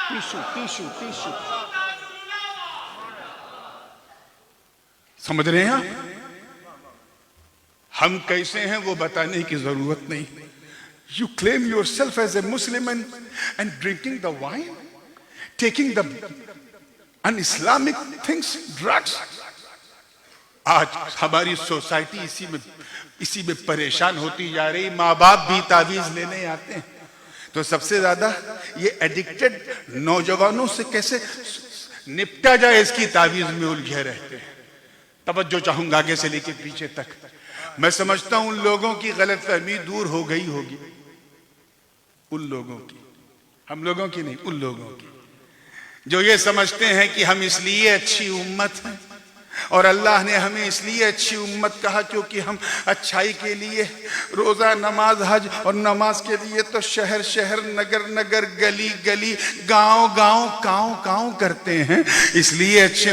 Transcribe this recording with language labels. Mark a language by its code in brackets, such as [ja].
[hi] Tissue समझ रहे हैं आप? हम कैसे हैं वो बताने की जरूरत नहीं। [en] You claim yourself as a Muslim and drinking the wine, taking the un-Islamic things, drugs. [hi] आज हमारी सोसाइटी इसी में परेशान होती जा रही। माँ बाप भी तावीज लेने आते हैं तो सबसे ज्यादा ये एडिक्टेड नौजवानों से कैसे निपटा जाए इसकी तावीज में उलझे रहते हैं। तवज्जो चाहूंगा आगे से लेके पीछे तक। मैं समझता हूं उन लोगों की गलतफहमी दूर हो गई होगी, उन लोगों की, हम लोगों की नहीं, उन लोगों की जो ये समझते हैं कि हम इसलिए अच्छी उम्मत हैं और अल्लाह ने हमें इसलिए अच्छी उम्मत कहा क्योंकि हम अच्छाई के लिए रोजा, नमाज, हज और नमाज के लिए तो शहर शहर, नगर नगर, गली गली, गांव गांव, कांव कांव करते हैं, इसलिए अच्छे।